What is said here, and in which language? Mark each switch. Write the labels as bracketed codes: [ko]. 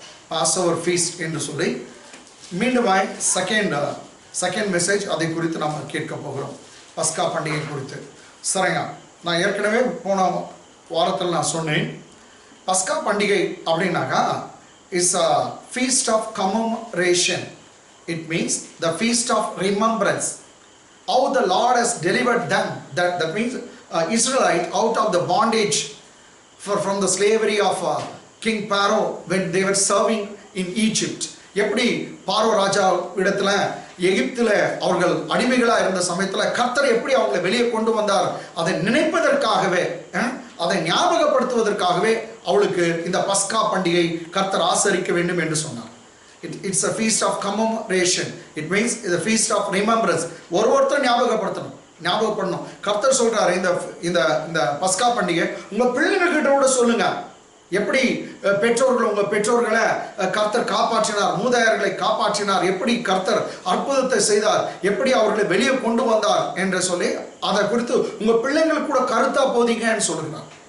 [ta] Passover feast என்று சொல்லி மீண்டுமாய் செகண்ட் மெசேஜ் அதை குறித்து நம்ம கேட்க போகிறோம். பஸ்கா பண்டிகை குறித்து. சரிங்க, நான் ஏற்கனவே போன வாரத்தில் நான் சொன்னேன், பஸ்கா பண்டிகை அப்படின்னாக்கா [en] Is a feast of commemoration. It means the feast of remembrance. How the Lord has delivered them, that means Israelite out of the bondage from the slavery of King Pharaoh when they were serving in Egypt. [ta] எப்படி parvo ராஜா இடத்துல எகிப்தில் அவர்கள் அடிமைகளாக இருந்த சமயத்தில் கர்த்தர் எப்படி அவங்களை வெளியே கொண்டு வந்தார், அதை நினைப்பதற்காகவே, அதை ஞாபகப்படுத்துவதற்காகவே அவளுக்கு இந்த பஸ்கா பண்டிகை கர்த்தர் ஆசரிக்க வேண்டும் என்று சொன்னார். [en] It's a feast of commemoration. It means it's a feast of remembrance. [ta] ஒருத்தர் ஞாபகப்படணும். கர்த்தர் சொல்றாரு, இந்த இந்த பஸ்கா பண்டிகை உங்க பிள்ளைங்க கிட்ட கூட சொல்லுங்க. எப்படி பெற்றோர்கள் உங்க பெற்றோர்களை கர்த்தர் காப்பாற்றினார், மூதாதையர்களை காப்பாற்றினார், எப்படி கர்த்தர் அற்புதத்தை செய்தார், எப்படி அவர்களை வெளியே கொண்டு வந்தார் என்று சொல்லி அதை குறித்து உங்க பிள்ளைங்களுக்கு கூட கருத்தா போதீங்கன்னு சொல்லுகிறார்.